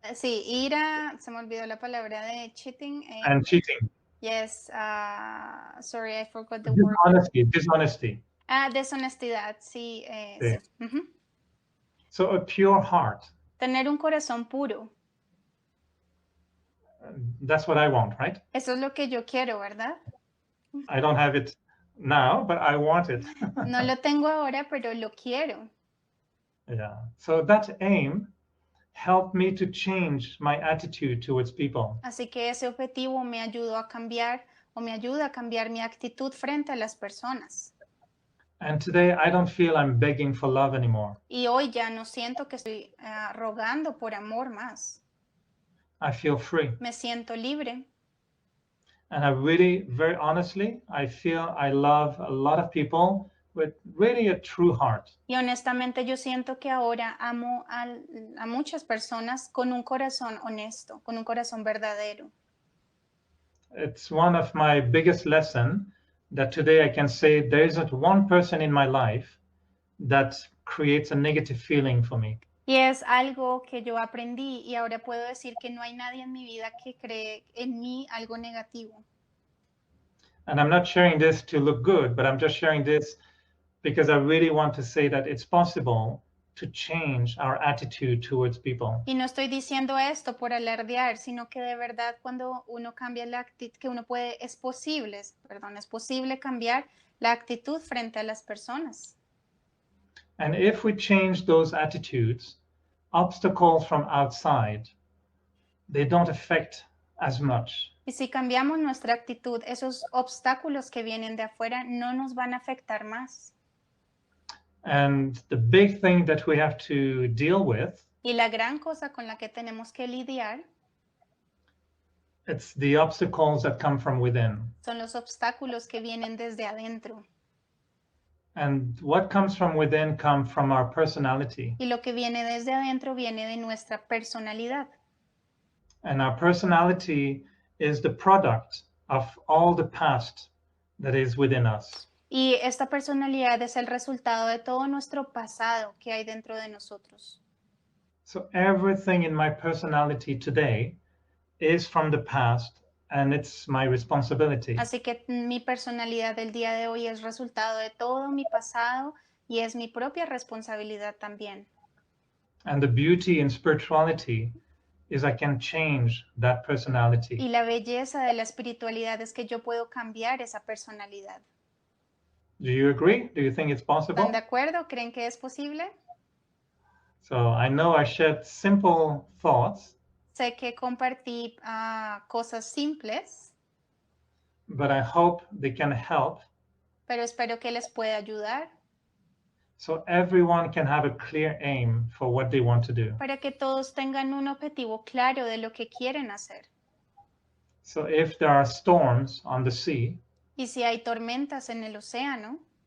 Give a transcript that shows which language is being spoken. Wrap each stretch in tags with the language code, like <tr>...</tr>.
<es>Sí, ira, se me olvidó la palabra de cheating.</es> <en>and cheating. Yes, sorry, I forgot the word. Dishonesty.</en> <es>Deshonestidad, sí, Sí. sí. Ujú.</es> <en>So a pure heart.</en> <es>Tener un corazón puro,</es> <en>That's what I want, right?</en> <es>eso es lo que yo quiero, ¿verdad?</es> <en>I don't have it now, but I want it.</en> <es>No lo tengo ahora, pero lo quiero.</es> <en>Yeah. So that aim helped me to change my attitude towards people.</en> <es>Así que ese objetivo me ayudó a cambiar o me ayuda a cambiar mi actitud frente a las personas.</es> <en>And today I don't feel I'm begging for love anymore.</en> <es>Y hoy ya no siento que estoy rogando por amor más.</es> <en>I feel free.</en> <es>Me siento libre.</es> <en>And I really, very honestly, I feel I love a lot of people with really a true heart.</en> <es>Y honestamente yo siento que ahora amo a muchas personas con un corazón honesto, con un corazón verdadero.</es> <en>It's one of my biggest lessons that today I can say there isn't one person in my life that creates a negative feeling for me.</en> <es>Y es algo que yo aprendí y ahora puedo decir que no hay nadie en mi vida que cree en mí algo negativo.</es> <en>And I'm not sharing this to look good, but I'm just sharing this because I really want to say that it's possible to change our attitude towards people.</en> <es>Y no estoy diciendo esto por alardear, sino que de verdad cuando uno cambia la actitud, que uno puede, es posible cambiar la actitud frente a las personas.</es> <en>And if we change those attitudes, obstacles from outside, they don't affect as much.</en> <es>Y si cambiamos nuestra actitud, esos obstáculos que vienen de afuera no nos van a afectar más.</es> <en>And the big thing that we have to deal with,</en> <es>Y la gran cosa con la que tenemos que lidiar</es> <en>it's the obstacles that come from within.</en> <es>son los obstáculos que vienen desde adentro.</es> <en>And what comes from within comes from our personality.</en> <es>Y lo que viene desde adentro viene de nuestra personalidad.</es> <en>And our personality is the product of all the past that is within us.</en> <es>Y esta personalidad es el resultado de todo nuestro pasado que hay dentro de nosotros.</es> <en>So everything in my personality today is from the past, and it's my responsibility.</en> <es>Así que mi personalidad del día de hoy es resultado de todo mi pasado y es mi propia responsabilidad también.</es> <en>And the beauty in spirituality is I can change that personality.</en> <es>Y la belleza de la espiritualidad es que yo puedo cambiar esa personalidad.</es> <en>Do you agree? Do you think it's possible?</en> <es>¿Están de acuerdo? ¿Creen que es posible?</es> <en>So I know I shared simple thoughts,</en> <es>Sé que compartí cosas simples,</es> <en>but I hope they can help</en> <es>pero espero que les pueda ayudar</es> <en>so everyone can have a clear aim for what they want to do.</en> <es>para que todos tengan un objetivo claro de lo que quieren hacer.</es> <en>So if there are storms on the sea,</en> <es>Y si hay tormentas en el océano,</es>